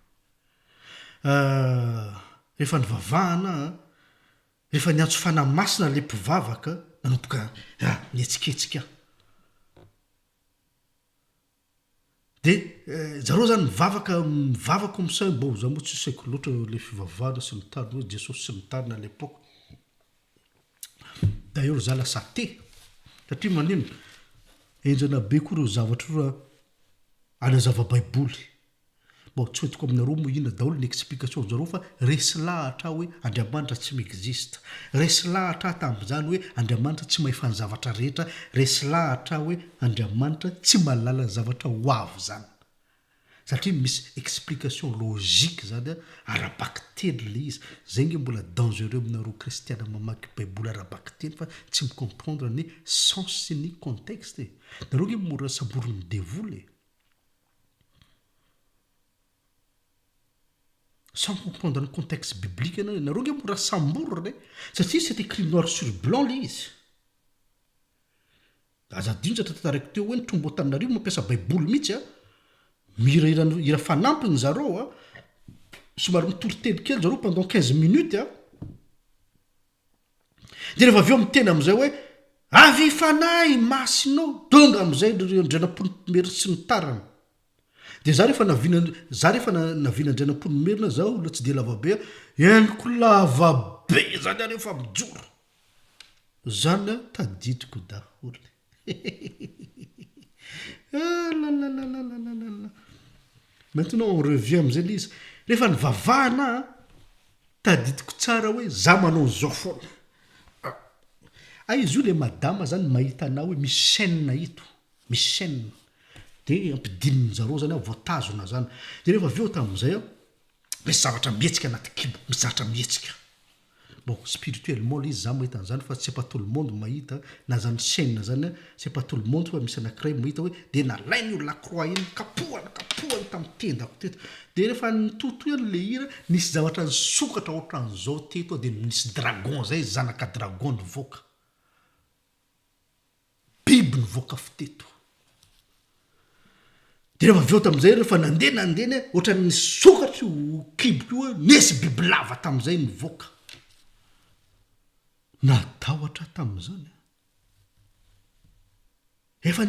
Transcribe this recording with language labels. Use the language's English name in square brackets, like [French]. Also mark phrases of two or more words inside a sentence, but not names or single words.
[Malagasy] rehefa nivavahana rehefa niantso fanamasina le mpivavaka nanomboka nietsiketsika de zareo zany mivavaka am'say bo za moa tsy saiko loatra le fivavahana sy ny tariny hoe Jesosy sy ny tariny [French] à l'époque. [Malagasy] D'ailleurs za lasa te satria manino enjana be koa reo zavatra ro anazava baiboly bon tsy hoetiko aminareo moa ina daholo ny explication zareo fa resy lahatra hoe Andriamanitra tsy miexista resy lahatra tamin'izany hoe Andriamanitra tsy mahita ny zavatra rehetra resy lahatra hoe Andriamanitra tsy mahalala ny zavatra ho avy zany satria misy [French] explication logique [Malagasy] zany arabaky-teny le izy zay nge mbola dangereux aminareo kristiana mamaky baiboly arabaky-teny fa tsy micomprendre ny sens sy ny contexte nareo nge mora saboriny devoly [French] sans comprendre le contexte biblique [Malagasy] nareo nge mora samboriny satria [French] c'est écrit noir sur blanc [Malagasy] le izy azadinjatra tantaraiky teo hoe ny trombo taminareo mampiasa baiboly mihitsy mira fanampiny zareo somary mitoriteny kely zareo [French] pendant 15 minutes [Malagasy] de rehefa avy eo miteny am'izay hoe avy fanahy masinao donga am'izay andrianam-pony sy ny tarany de za rehefa navina andrianam-pony zaho la tsy de lavabe eniko lavabe zany rehefa mijoro zany tadidiko daholo [French] maintenant on revient [Malagasy] am'izay le izy rehefa nivavahana tadidiko tsara hoe za manao zao foana izy io le madama zany mahita anao hoe misy chaîne ito misy chaîne de ampidininy zareo zany voatazona zany de rehefa aveo tam'izay misy zavatra mihetsika anaty kibo misy zavatra mihetsika [French] bon spirituellement [Malagasy] le izy za mahita an'izany fa tsy [French] pas tout le monde [Malagasy] mahita na zany chaîne zany [French] c'est pas tout le monde [Malagasy] fa misy anankiray mahita hoe de nalainy io lacroix iny kapohany tamin'ny tendako teto de rehefa nitoto eny le hira nisy zavatra nisokatra ohatran'izao teto de nisy dragon zay zanaka dragon nivoaka biby nivoaka fiteto de rehefa aveo tam'izay rehefa nandeny ohatran'ny nisokatra io kiboko io nisy biby lava tam'izay nivoaka natahotra tam'izany efa